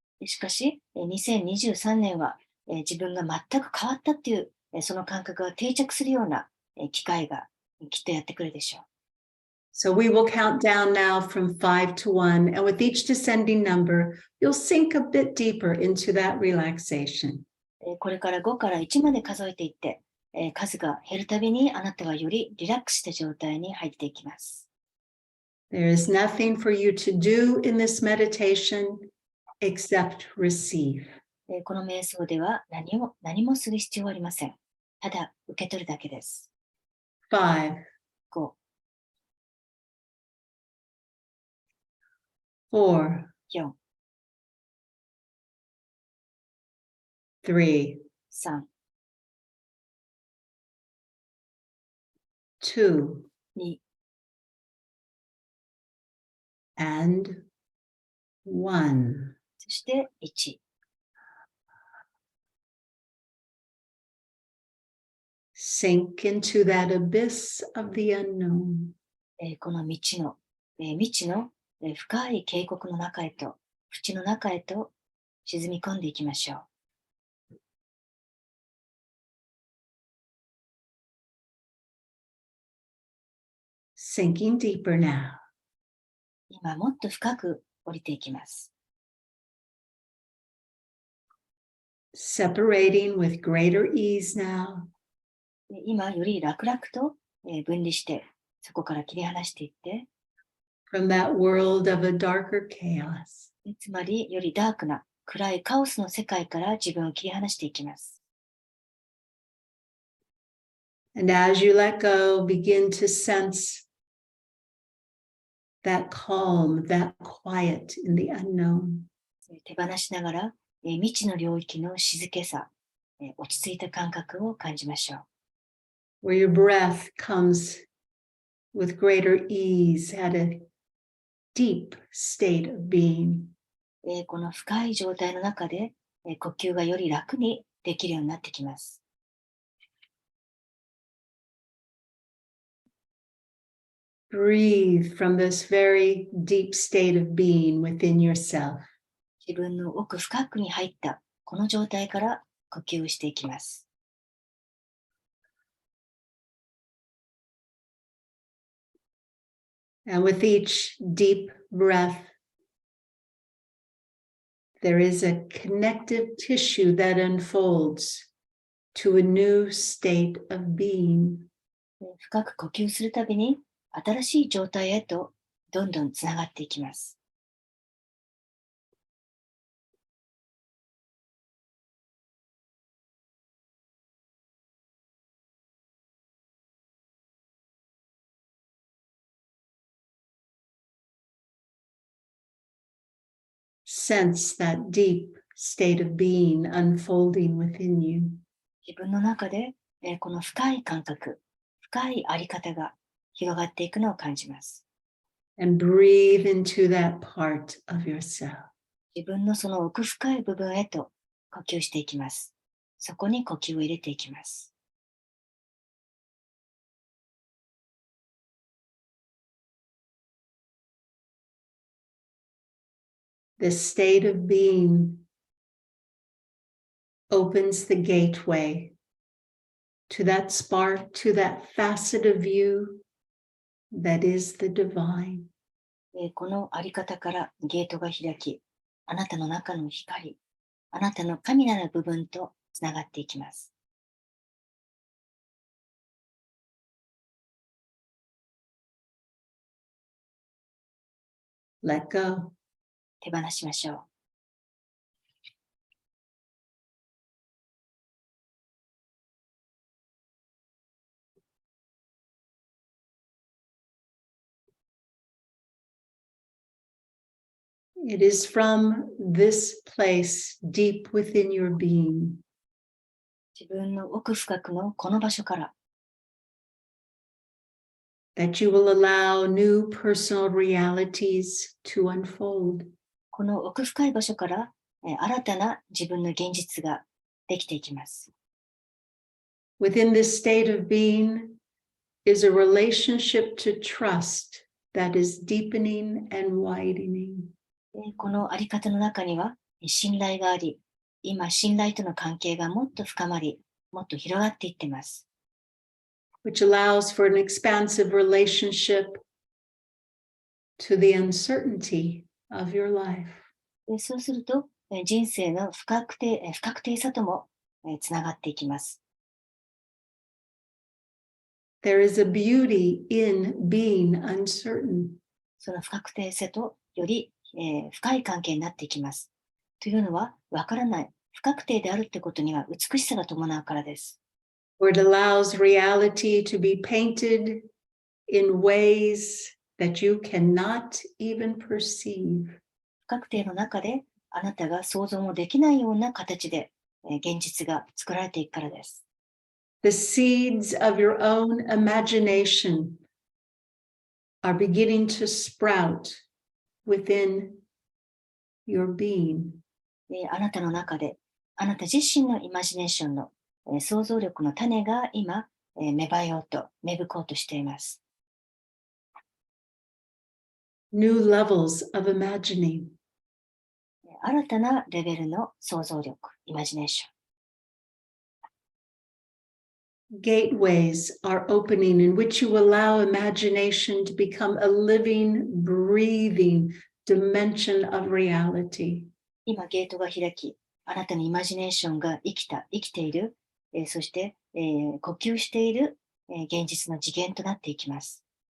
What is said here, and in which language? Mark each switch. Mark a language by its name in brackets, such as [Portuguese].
[Japanese] しかし、2023年は自分が全く変わったっていうその感覚が定着するような機会がきっとやってくるでしょう。 [English] So we will count down now from 5 to 1, and with each descending number, you'll sink a bit deeper into that relaxation. [Japanese] これから5から1まで数えていって、数が減るたびにあなたはよりリラックスした状態に入っていきます。 [English] There is nothing for you to do in this meditation except receive. [Japanese] この瞑想では何もする必要はありません。ただ受け取るだけです。 [English] 5, [Japanese] 5、 [English] 4, [Japanese] 4、 [English] 3, [Japanese] 3、 [English] 2, [Japanese] 2、 [English] and 1. [Japanese] そして1。 [English] Sink into that abyss of the unknown. [Japanese] この未知の深い渓谷の中へと、淵の中へと沈み込んでいきましょう。 [English] Sinking deeper now. [Japanese] 今もっと深く降りていきます。 [English] Separating with greater ease now. [Japanese] 今より楽々と分離して、そこから切り離していって、 [English] From that world of a darker chaos. [Japanese] つまりよりダークな暗いカオスの世界から自分を切り離していきます。 [English] And as you let go, begin to sense that calm, that quiet in the unknown. [Japanese] 手放しながら、未知の領域の静けさ、落ち着いた感覚を感じましょう。 [English] Where your breath comes with greater ease at a deep state of being. [Japanese] この深い状態の中で、呼吸がより楽にできるようになってきます。 [English] Breathe from this very deep state of being within yourself. [Japanese] 自分の奥深くに入ったこの状態から呼吸していきます。 [English] And with each deep breath, there is a connective tissue that unfolds to a new state of being. [Japanese] 深く呼吸するたびに新しい状態へとどんどんつながっていきます。 [English] Sense that deep state of being unfolding within you. [Japanese] 自分の中で、この深い感覚、深いあり方が広がっていくのを感じます。 [English] And breathe into that part of yourself. [Japanese] 自分のその奥深い部分へと呼吸していきます。そこに呼吸を入れていきます。 [English] This state of being opens the gateway to that spark, to that facet of you that is the divine. [Japanese] このあり方からゲートが開き、あなたの中の光、あなたの神なる部分とつながっていきます。 [English] Let go. [Japanese] 手放しましょう。 [English] It is from this place deep within your being [Japanese] 自分の奥深くのこの場所から [English] that you will allow new personal realities to unfold. [Japanese] この奥深い場所から新たな自分の現実ができていきます。 [English] Within this state of being is a relationship to trust that is deepening and widening. [Japanese] このあり方の中には信頼があり、今信頼との関係がもっと深まり、もっと広がっていっています。 [English] Which allows for an expansive relationship to the uncertainty of your life. [Japanese] そうすると、人生の不確定さともつながっていきます。 [English] There is a beauty in being uncertain. [Japanese] その不確定性とより、深い関係になっていきます。というのは、わからない、不確定であるってことには美しさが伴うからです。 [English] Where it allows reality to be painted in ways that you cannot even perceive. [Japanese] 不確定の中で、あなたが想像もできないような形で、現実が作られていくからです。 [English] The seeds of your own imagination are beginning to sprout within your being. [Japanese] あなたの中で、あなた自身のイマジネーションの、想像力の種が今、芽吹こうとしています。 [English] New levels of imagining. [Japanese] 新たなレベルの想像力、イマジネーション。 [English] Gateways are opening in which you allow imagination to become a living, breathing dimension of reality. [Japanese] 今、ゲートが開き、あなたのイマジネーションが生きている、そして、呼吸している、現実の次元となっていきます。